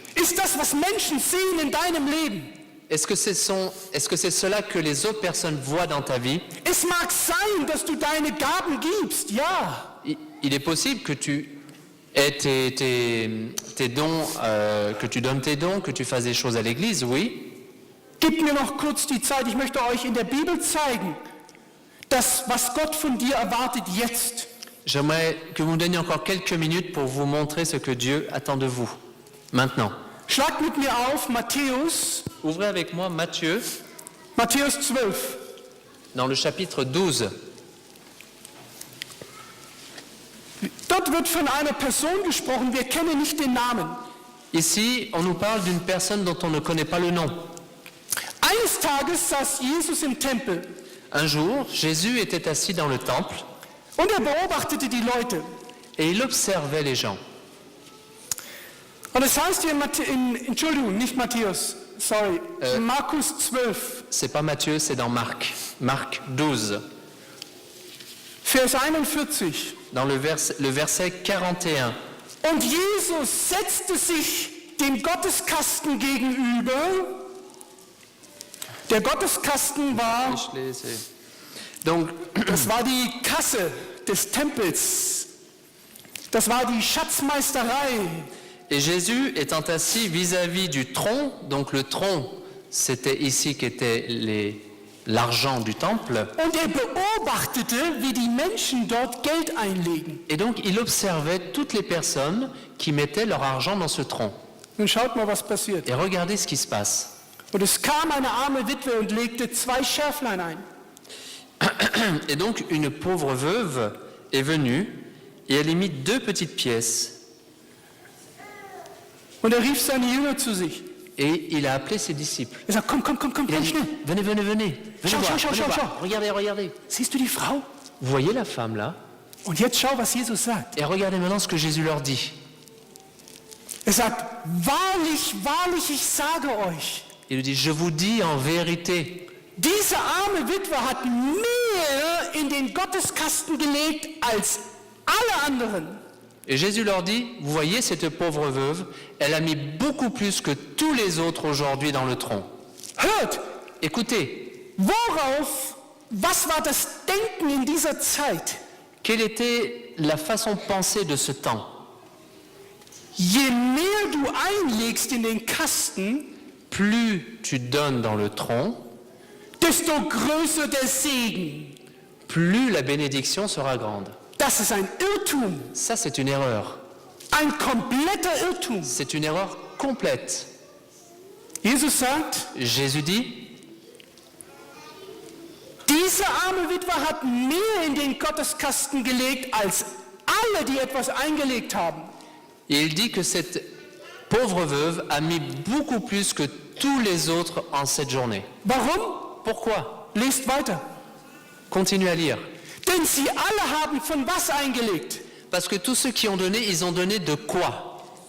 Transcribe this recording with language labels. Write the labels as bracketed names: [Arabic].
[German] Ist das, was Menschen sehen in deinem Leben? [French] Est-ce que c'est cela que les autres personnes voient dans ta vie? [German] Es mag sein, dass du deine Gaben gibst, ja. [French] Il est possible que tu aies tes dons, que tu donnes tes dons, que tu fasses des choses à l'église, oui. [German] Gib mir noch kurz die Zeit, ich möchte euch in der Bibel zeigen, was Gott von dir erwartet jetzt. [French] J'aimerais que vous me donniez encore quelques minutes pour vous montrer ce que Dieu attend de vous. Maintenant, [German] Schlag mit mir auf Matthäus, [French] ouvrez avec moi Matthieu [German] Matthäus 12. [French] dans le chapitre 12. [German] Dort wird von einer Person gesprochen, wir kennen nicht den Namen. [French] Ici, on nous parle d'une personne dont on ne connaît pas le nom. [German] Eines Tages saß Jesus im Tempel [French] Un jour, Jésus était assis dans le temple [German] und beobachtete die Leute. [French] et il observait les gens. [German] Und es heißt hier Entschuldigung, nicht Matthäus, sorry, Markus 12, [French] C'est pas Matthieu, c'est dans Marc. Marc 12, [German] Vers 41. [French] dans le verset 41. [German] Und Jesus setzte sich dem Gotteskasten gegenüber. Der Gotteskasten war, [French] Donc, [German] das war die Kasse des Tempels. Das war die Schatzmeisterei. [French] et Jésus étant assis vis-à-vis du tronc, donc le tronc, c'était ici qu'était l'argent du temple, [German] Und beobachtete, wie die Menschen dort Geld einlegen. [French] et donc il observait toutes les personnes qui mettaient leur argent dans ce tronc. [German] Nun schaut mal, was passiert. [French] Et regardez ce qui se passe. [German] Und es kam eine arme Witwe und legte 2 Schärflein ein. [French] Et donc une pauvre veuve est venue et elle y mit 2 petites pièces. [German] Und rief seine Jünger zu sich. [French] Et il a appelé ses disciples. [German] Sagt, komm, [French] Il a dit, [German] schnell. [French] venez, venez, venez. [German] Schau, [French] voir, [German] schau, [French] venez [German] schau, [French] voir. [German] schau. [French] Regardez, regardez. [German] Siehst du die Frau? [French] Vous voyez la femme là? [German] Und jetzt schau, was Jesus sagt. [French] Et regardez maintenant ce que Jésus leur dit. [German] Sagt, wahrlich, wahrlich, ich sage euch, [French] Il lui dit, je vous dis en vérité, [German] diese arme Witwe hat mehr in den Gotteskasten gelegt als alle anderen. [French] et Jésus leur dit, vous voyez cette pauvre veuve, elle a mis beaucoup plus que tous les autres aujourd'hui dans le tronc. [German] Hört, [French] Écoutez, [German] was war das Denken in dieser Zeit? [French] quelle était la façon de penser de ce temps? [German] Je mehr du einlegst in den Kasten, [French] Plus tu donnes dans le tronc, [German] desto größer der Segen. [French] plus la bénédiction sera grande. [German] Das ist ein Irrtum, [French] Ça, c'est une erreur. [German] ein kompletter Irrtum. [French] C'est une erreur complète. [German] Jesus sagt, [French] Jésus dit, [German] diese arme Witwe hat mehr in den Gotteskasten gelegt als alle, die etwas eingelegt haben. [French] et il dit que cette pauvre veuve a mis beaucoup plus que tous les autres en cette journée. [German] Warum? [French] Pourquoi? [German] Lest weiter. [French] Continue à lire. [German] Denn sie alle haben von was eingelegt? [French] Parce que tous ceux qui ont donné, ils ont donné de quoi?